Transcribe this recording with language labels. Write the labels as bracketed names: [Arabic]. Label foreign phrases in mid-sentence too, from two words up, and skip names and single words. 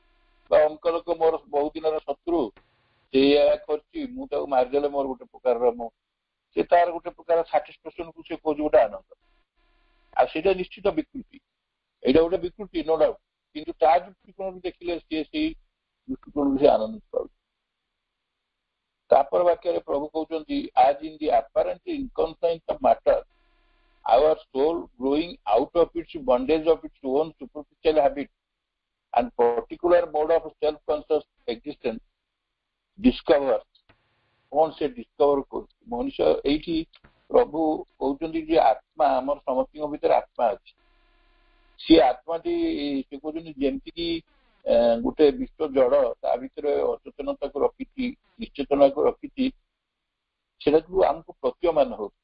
[Odia] ବା ଅମୁକ ଲୋକ ମୋର ବହୁ ଦିନର ଶତ୍ରୁ, ସେ ଏୟା କରିଛି, ମୁଁ ତାକୁ ମାରିଦେଲେ ମୋର ଗୋଟେ ପ୍ରକାରର ସେ ତାର ଗୋଟେ ପ୍ରକାର ସାଟିସ୍ଫାକ୍ସନକୁ ସେ କହୁଛି ଗୋଟେ ଆନନ୍ଦ। ଆଉ ସେଇଟା ନିଶ୍ଚିତ ବିକୃତି, ଏଇଟା ଗୋଟେ ବିକୃତି [English] no doubt, [Odia] କିନ୍ତୁ ତା ଦୃଷ୍ଟିକୋଣରୁ ଦେଖିଲେ ସିଏ ସେଇ ଦୃଷ୍ଟିକୋଣରୁ ସେ ଆନନ୍ଦ ପାଉଛି। ତାପର ବାକ୍ୟରେ ପ୍ରଭୁ କହୁଛନ୍ତି [English] as in the apparent inconscience of matter, our soul growing out of its bondage of its own superficial habit and particular mode of self-conscious existence discovers, [Odia] କଣ ସେ ଡିସ୍କଭର କରୁଛି ମଣିଷ। ଏଇଠି ପ୍ରଭୁ କହୁଛନ୍ତି ଯେ ଆତ୍ମା, ଆମର ସମସ୍ତଙ୍କ ଭିତରେ ଆତ୍ମା ଅଛି। ସିଏ ଆତ୍ମାଟି ସେ କହୁଛନ୍ତି ଯେମିତିକି ଗୋଟେ ବିଶ୍ୱ ଜଡ ତା ଭିତରେ ଅଚେତନତାକୁ ରଖିଛି, ନିଶ୍ଚେତନାକୁ ରଖିଛି, ସେଟାକୁ ଆମକୁ ପ୍ରତୀୟମାନ ହଉଛି।